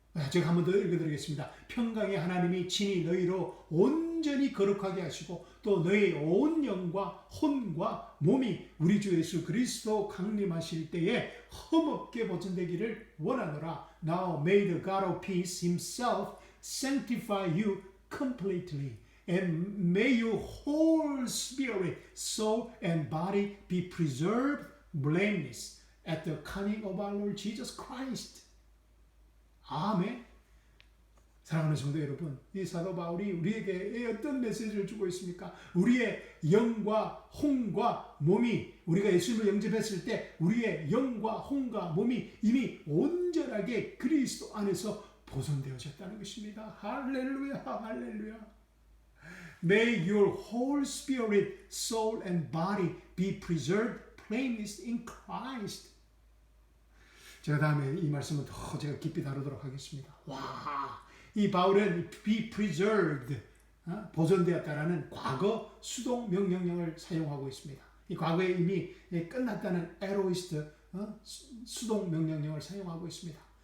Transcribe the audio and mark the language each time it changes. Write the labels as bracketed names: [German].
[Korean] 제가 한 번 더 읽어드리겠습니다. 평강의 하나님이 친히 너희로 온전히 거룩하게 하시고 또 너희 온 영과 혼과 몸이 우리 주 예수 그리스도 강림하실 때에 흠없게 보존되기를 원하노라. [English] Now may the God of peace himself sanctify you completely, and may your whole spirit, soul, and body be preserved blameless at the coming of our Lord Jesus Christ. [Korean] 아멘. 사랑하는 성도 여러분, 이 사도 바울이 우리에게 어떤 메시지를 주고 있습니까? 우리의 영과 혼과 몸이, 우리가 예수님을 영접했을 때 우리의 영과 혼과 몸이 이미 온전하게 그리스도 안에서 보존되어졌다는 것입니다. 할렐루야, 할렐루야. [English] May your whole spirit, soul and body be preserved blameless in Christ. [Korean] 제가 다음에 이 말씀은 더 제가 깊이 다루도록 하겠습니다. 와, 이 바울은 [English] be preserved, [Korean] 보존되었다라는 과거 수동 명령형을 사용하고 있습니다. 이 과거에 이미 끝났다는 에로이스트 수동 명령형을 사용하고 있습니다.